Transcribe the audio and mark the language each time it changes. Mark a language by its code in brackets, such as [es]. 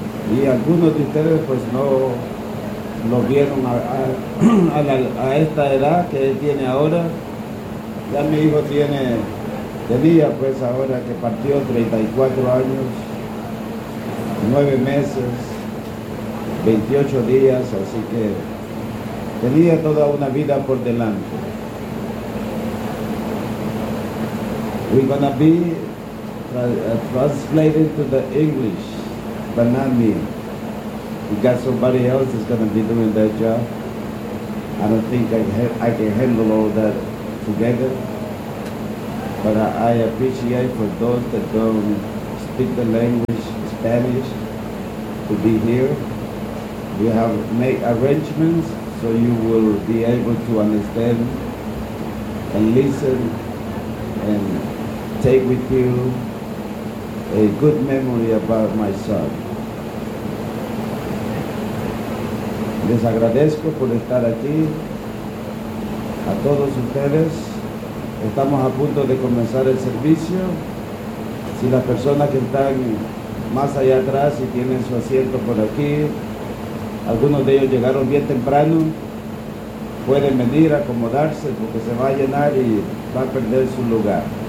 [es] Y algunos de ustedes pues no lo vieron a esta edad que él tiene ahora. Ya mi hijo tiene tenía, pues ahora que partió, 34 años, 9 meses, 28 días, así que tenía toda una vida por delante. [en] We're gonna be translated to the English, but not me. You got somebody else that's gonna be doing that job. I don't think I can handle all that together. But I appreciate for those that don't speak the language, Spanish, to be here. We have made arrangements so you will be able to understand and listen and take with you a good memory about my son. [es] Les agradezco por estar aquí, a todos ustedes. Estamos a punto de comenzar el servicio. Si las personas que están más allá atrás y tienen su asiento por aquí, algunos de ellos llegaron bien temprano, pueden venir a acomodarse porque se va a llenar y va a perder su lugar.